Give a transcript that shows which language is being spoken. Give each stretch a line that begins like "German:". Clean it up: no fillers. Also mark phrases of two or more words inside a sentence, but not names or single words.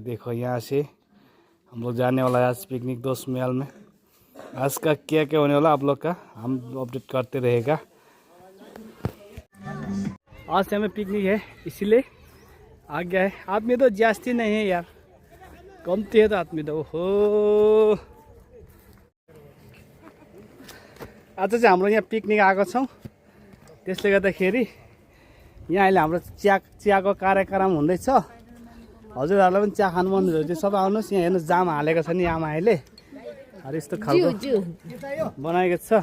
Hindi: देखो यहाँ से हम लोग जाने वाला है आज पिकनिक दोस्त महल में। आज का क्या क्या होने वाला आप लोग का हम अपडेट करते रहेगा। आज से हमें पिकनिक है इसीलिए आ गया है। आदमी तो जास्ती नहीं है यार, कम्ती है तो आदमी तो।
Nepali: ओहो आज चाहिँ हाम्रो यहाँ पिकनिक आएको छौँ, त्यसले गर्दाखेरि यहाँ अहिले हाम्रो चियाको कार्यक्रम हुँदैछ। हजुरहरूलाई पनि चिया खानु मन हुन्छ सबै आउनुहोस्। यहाँ हेर्नुहोस् जाम हालेको छ नि आमाहरूले, अरे यस्तो खालको बनाएको छ।